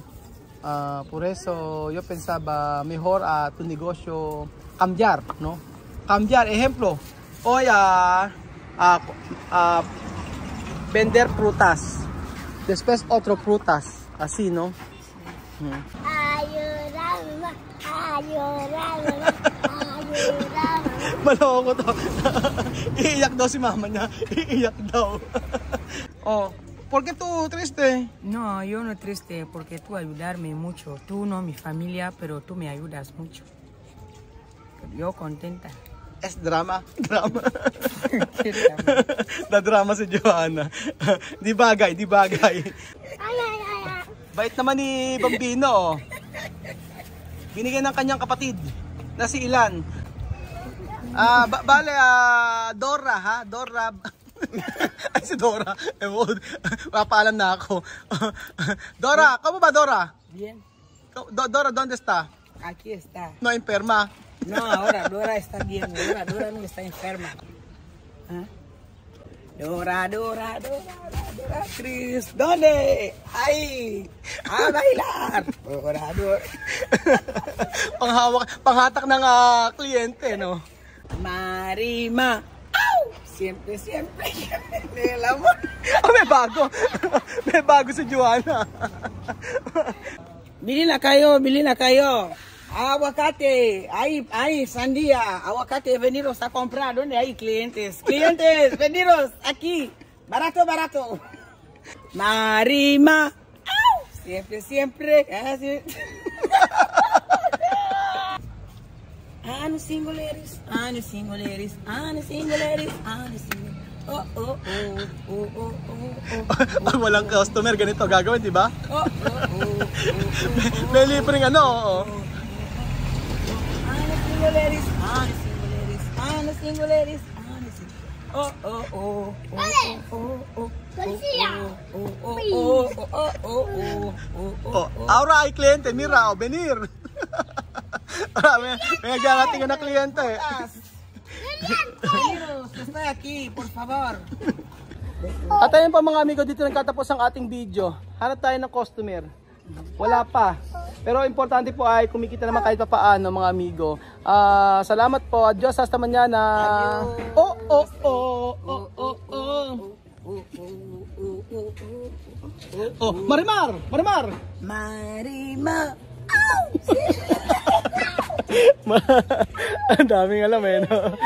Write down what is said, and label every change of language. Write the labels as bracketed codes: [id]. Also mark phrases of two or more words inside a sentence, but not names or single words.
[es] Por eso yo pensaba mejor tu negocio cambiar, no. Cambiar, ejemplo, hoy vender frutas, después otro frutas, así, ¿no? Ayúdame. [tl] Maloko to. Iiyak daw si mama niya. Iiyak daw. [es] Oh, ¿por qué tú triste? No, yo no triste porque tú ayudarme mucho. Tú no mi familia, pero tú me ayudas mucho. Yo contenta. Es drama. [tl] Na-drama si Joanna. Di bagay. Bait naman ni Bambino, oh. Binigyan ng kanyang kapatid na si Ilan. Dora, Dora. Ay, si Dora. Papaalam na ako. [es] Dora, ¿cómo va Dora? Bien. Dora, ¿dónde está? Aquí está. No, enferma. No, ahora Dora está bien. Dora no está enferma. Dora, Cris, ¿dónde? Ahí, a bailar. Dora. [tl] Panghatak ng kliyente, no? [es] Marima. ¡Au! Siempre. El amor. [tl] May bago si Joanna. Bili na kayo. [es] Aguacate, hay sandía, aguacate, veniros a comprar. ¿Dónde hay clientes? Veniros aquí. Barato. Marima. ¡Au! Siempre. Así. No [en] single ladies. [es] Oh. [tl] Pag walang customer, ganito gagawin, di ba? May libreng ano, [en] Single ladies. [es] Ahora hay cliente, mira, venir. [tl] May nagdarating na kliyente. [es] Estoy aquí, por favor. [tl] At ayun pa mga amigo, dito nagtatapos ang ating video. Hanap tayo ng customer. Wala pa. Pero importante po ay kumikita naman kahit pa paano mga amigo. Salamat po. [es] Adios, hasta mañana. Marimar. Marima. [tl] Ang daming alam eh, no?